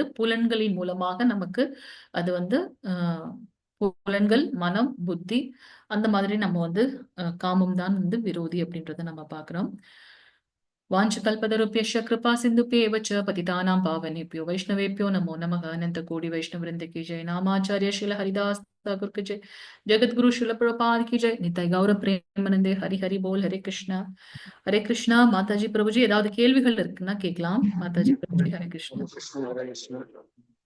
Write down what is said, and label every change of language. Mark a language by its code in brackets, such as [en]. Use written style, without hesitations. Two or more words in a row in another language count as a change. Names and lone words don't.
[ta] புலன்களின் மூலமாக நமக்கு அது வந்து புலன்கள், மனம், புத்தி, அந்த மாதிரி நம்ம வந்து காமம் தான் வந்து விரோதி அப்படின்றத நம்ம பார்க்கிறோம். [sa] वाञ्छाकल्पतरुभ्यश्च कृपा सिन्धुभ्य एव च पतितानां पावनेभ्यो वैष्णवेभ्यो नमो नमः. [hi] अनंत कोटि वैष्णव वृंद की जय. नामाचार्य श्रील हरिदास ठाकुर की जय. जगत गुरु श्रील प्रभुपाद की जय. निताय गौर प्रेमानंदे. हरि हरि बोल. हरे कृष्णा हरे कृष्णा. माताजी प्रभुजी [ta] ஏதாவது கேள்விகள் இருக்குன்னா கேட்கலாம். [hi] माताजी प्रभुजी. [ta] ஹரே கிருஷ்ணா. ஹரே கிருஷ்ணா.